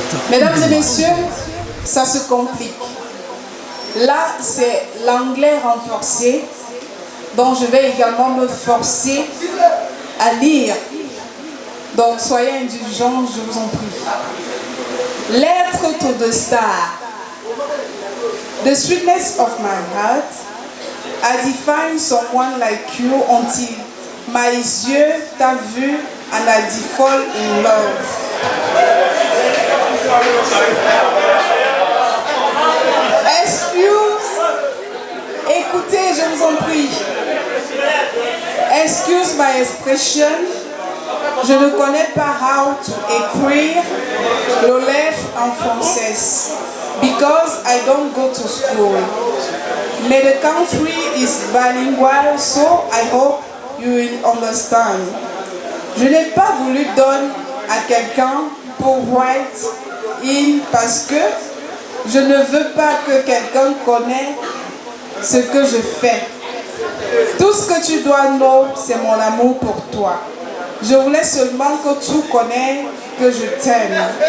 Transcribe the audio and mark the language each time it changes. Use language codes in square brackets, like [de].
[fr] Mesdames et messieurs, ça se complique. Là, c'est l'anglais renforcé, dont je vais également me forcer à lire. Donc, soyez indulgents, je vous en prie. [en] Lettre to the star. The sweetness of my heart, I define someone like you until [fr] mes yeux t'a vu [en] and I fall in love. [fr] Excuse, écoutez, je vous en prie. [en] Excuse my expression. [fr] Je ne connais pas [en] how to [fr] écrire le lettre en français [en] because I don't go to school. May the country is bilingual, so I hope you will understand. [fr] Je n'ai pas voulu donner à quelqu'un pour [en] write in [fr] parce que je ne veux pas que quelqu'un connaisse ce que je fais. Tout ce que tu dois [en] know, [fr] c'est mon amour pour toi. Je voulais seulement que tu connaisses que je t'aime.